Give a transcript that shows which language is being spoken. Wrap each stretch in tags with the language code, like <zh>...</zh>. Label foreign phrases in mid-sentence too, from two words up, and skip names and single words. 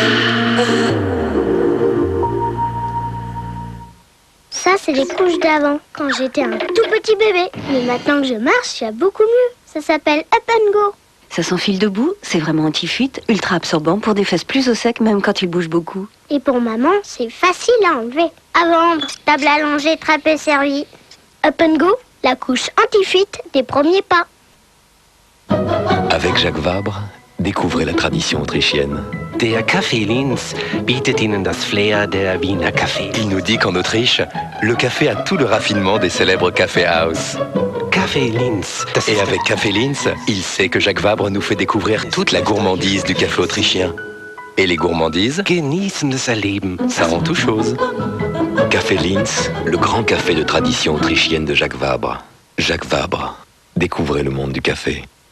<fr>Ça, c'est les couches d'avant, quand j'étais un tout petit bébé. Mais maintenant que je marche, il y a beaucoup mieux. Ça s'appelle Up and Go. Ça s'enfile debout, c'est vraiment anti-fuite, ultra absorbant pour des fesses plus au sec même quand il bouge beaucoup. Et pour maman, c'est facile à enlever. À vendre, table allongée, trapé servi. Up and Go, la couche anti-fuite des premiers pas. Avec Jacques Vabre, découvrez la tradition autrichienne.</fr> <de>Der Kaffee-Linz bietet Ihnen das Flair der Wiener Kaffee.</de> <fr>Il nous dit qu'en Autriche, le café a tout le raffinement des célèbres Café House. Kaffee-Linz. Et avec Café Linz, il sait que Jacques Vabre nous fait découvrir toute la gourmandise du café autrichien. Et les gourmandises,</fr> <de>Genießen das Erleben.</de> <fr>Ça rend tout chose. Café Linz, le grand café de tradition autrichienne de Jacques Vabre. Jacques Vabre, découvrez le monde du café.</fr>